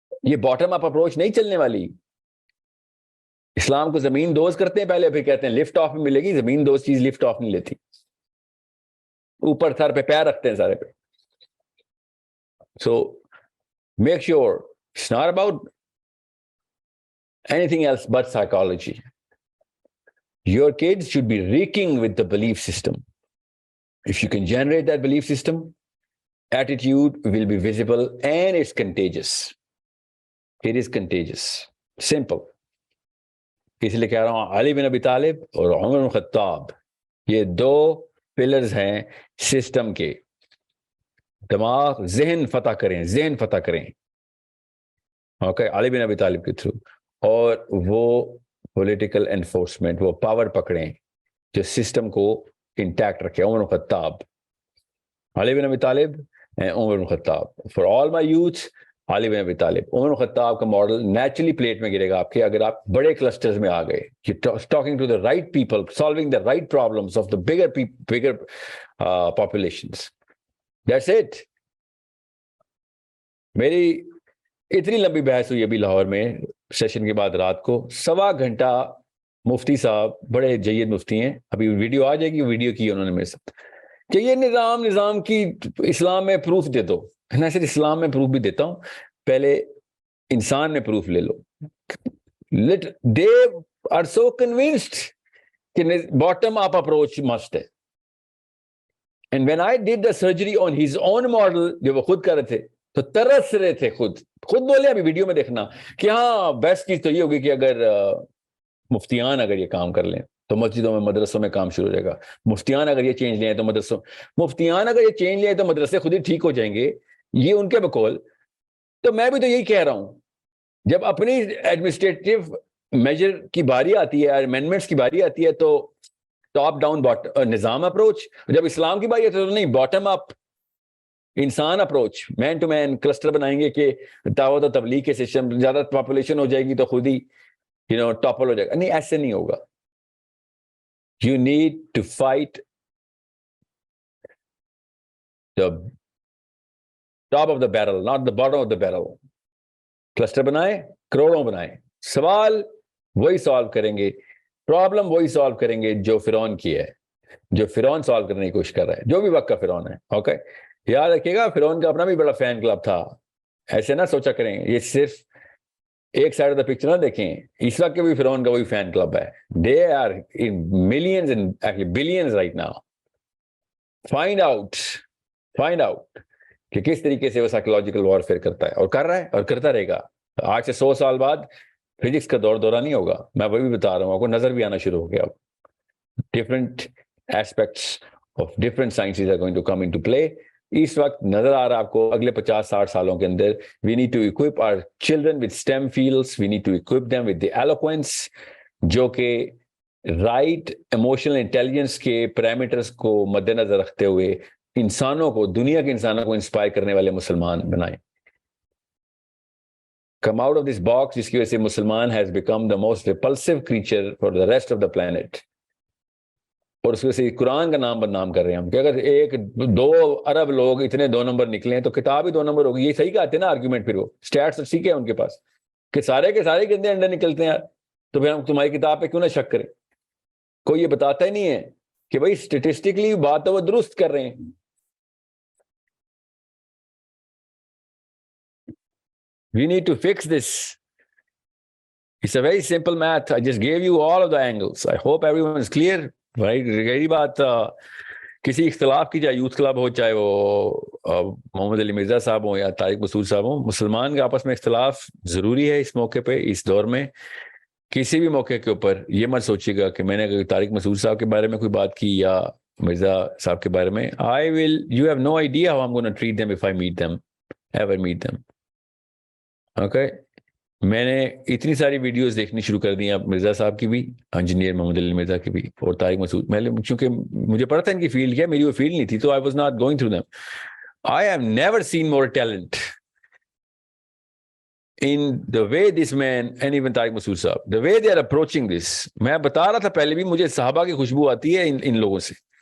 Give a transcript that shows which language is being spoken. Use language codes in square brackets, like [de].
[ur] یہ bottom up approach نہیں چلنے والی. اسلام کو زمین دوز کرتے ہیں پہلے, پھر کہتے ہیں لفٹ آف ملے گی. زمین دوز چیز لفٹ آف نہیں لیتی, اوپر سر پہ پیر رکھتے ہیں سارے پہ. [en] So make sure it's not about anything else but psychology. Your kids should be reeking with the belief system. If you can generate that belief system, attitude will be visible and it's contagious. It is contagious. Simple. [ur] اس لیے کہہ رہا ہوں علی بن ابی طالب اور عمر بن خطاب یہ دو pillars ہیں سسٹم کے. دماغ ذہن فتح کریں, ذہن فتح کریں. اوکے, علی بن ابی طالب کے تھرو. اور وہ پولیٹیکل انفورسمنٹ, وہ پاور پکڑیں جو سسٹم کو انٹیکٹ رکھے. عمر بن خطاب, علی بن ابی طالب, عمر بن خطاب. [en] for all my youth, [ur] علی بن ابی طالب. عمر بن خطاب کا ماڈل نیچرلی پلیٹ میں گرے گا آپ کے, اگر آپ بڑے کلسٹرز میں آ گئے. [en] Talking to the right people, solving the right problems of the bigger populations. That's it. [ur] میری اتنی لمبی بحث ہوئی ابھی لاہور میں سیشن کے بعد رات کو, 1.25 گھنٹہ. مفتی صاحب بڑے جید مفتی ہیں, ابھی ویڈیو آ جائے گی, ویڈیو کی انہوں نے میرے ساتھ کہ یہ نظام کی اسلام میں پروف دے دو. میں صرف اسلام میں پروف بھی دیتا ہوں, پہلے انسان میں پروف لے لو. [en] They are so convinced [ur] کہ [en] bottom up approach must ہے. And when I did the surgery on his own model, [ur] جو وہ خود کر رہے تھے تو ترس رہے تھے, خود بولے ابھی ویڈیو میں دیکھنا کہ ہاں بیسٹ چیز تو یہ ہوگی کہ اگر مفتیان اگر یہ کام کر لیں تو مسجدوں میں مدرسوں میں کام شروع ہو جائے گا. مفتیان اگر یہ چینج لیں تو مفتیان اگر یہ چینج لیں تو مدرسے خود ہی ٹھیک ہو جائیں گے. یہ ان کے بقول. تو میں بھی تو یہی کہہ رہا ہوں, جب اپنی ایڈمنسٹریٹو میجر کی باری آتی ہے, امینڈمنٹس کی باری آتی ہے, تو ٹاپ ڈاؤن نظام اپروچ. جب اسلام کی باری آتی ہے تو نہیں, باٹم اپ انسان approach, main to main cluster بنائیں گے کہ دعوت و تبلیغ کے سسٹم, زیادہ پاپولیشن ہو جائے گی تو خود ہی ٹاپل ہو جائے گا. نہیں, ایسے نہیں ہوگا. [en] You need to fight the top of the barrel, not the bottom of the barrel. [ur] Cluster بنائیں, کروڑوں بنائیں, سوال وہی سالو کریں گے, پرابلم وہی سالو کریں گے جو فرعون کی ہے, جو فرعون سالو کرنے کی کوشش کر رہا ہے, جو بھی وقت کا فرعون ہے. اوکے, یاد رکھیے گا فرعون کا اپنا بھی بڑا فین کلب تھا. ایسے نہ سوچا کریں, یہ صرف ایک [en] side of the picture [ur] نہ دیکھیں. اس وقت کے بھی فرعون کا وہی فین کلب ہے. [en] They are in millions and actually billions right now. [ur] Find out کہ کس طریقے سے وہ سائیکولوجیکل وارفیئر کرتا ہے, اور کر رہا ہے اور کرتا رہے گا. آج سے 100 سال بعد فزکس کا دورہ نہیں ہوگا. میں وہی بتا رہا ہوں, آپ کو نظر بھی آنا شروع ہو گیا. [en] Different aspects of different sciences are going to come into play. [ur] اس وقت نظر آ رہا ہے آپ کو اگلے 50-60 سالوں کے اندر [en] We need to equip our children with STEM fields. We need to equip them with the eloquence, [ur] جو کہ رائٹ ایموشنل انٹیلیجنس کے پیرامیٹرز کو مد نظر رکھتے ہوئے انسانوں کو, دنیا کے انسانوں کو انسپائر کرنے والے مسلمان بنائیں. [en] Come out of this box, [ur] جس کی وجہ سے [en] مسلمان has become the most repulsive creature for the rest of the planet. [ur] اور اس وجہ سے قرآن کا نام بدنام کر رہے ہیں ہم کہ اگر 1-2 ارب لوگ اتنے 2 نمبر نکلے تو کتاب ہی 2 نمبر ہوگی. یہ صحیح کہتے ہیں نا آرگیومنٹ, پھر وہ اسٹیٹس سیکھے ان کے پاس کہ سارے کے سارے گندے انڈے نکلتے ہیں یار, تو پھر ہم تمہاری کتاب پہ کیوں نہ شک کریں. کوئی یہ بتاتا ہی نہیں ہے کہ بھائی اسٹیٹسٹکلی بات تو وہ درست کر رہے ہیں. [en] We need to fix this. It's a very simple math. I just gave you all of the angles. I hope everyone is clear. [ur] رہی بات کسی اختلاف کی, چاہے یوتھ کلب ہو, چاہے وہ محمد علی مرزا صاحب ہوں یا طارق مسعود صاحب ہوں, مسلمان کے آپس میں اختلاف ضروری ہے اس موقع پہ, اس دور میں. کسی بھی موقع کے اوپر یہ مت سوچیے گا کہ میں نے طارق مسعود صاحب کے بارے میں کوئی بات کی یا مرزا صاحب کے بارے میں. [en] You have no idea how I'm going to treat them if I meet them, ever meet them. [ur] Okay, میں نے اتنی ساری ویڈیوز دیکھنی شروع کر دی ہیں مرزا صاحب کی بھی, انجینئر محمد علی مرزا کی بھی, اور طارق مسعود. میں چونکہ مجھے پتا تھا ان کی فیلڈ کیا, میری وہ فیلڈ نہیں تھی, تو [en] I was not going through them. I have never seen more talent in the way this man and even Tariq Masood sahab, the way they are approaching this. [ur] میں بتا رہا تھا پہلے بھی, مجھے صحابہ کی خوشبو آتی ہے ان لوگوں سے.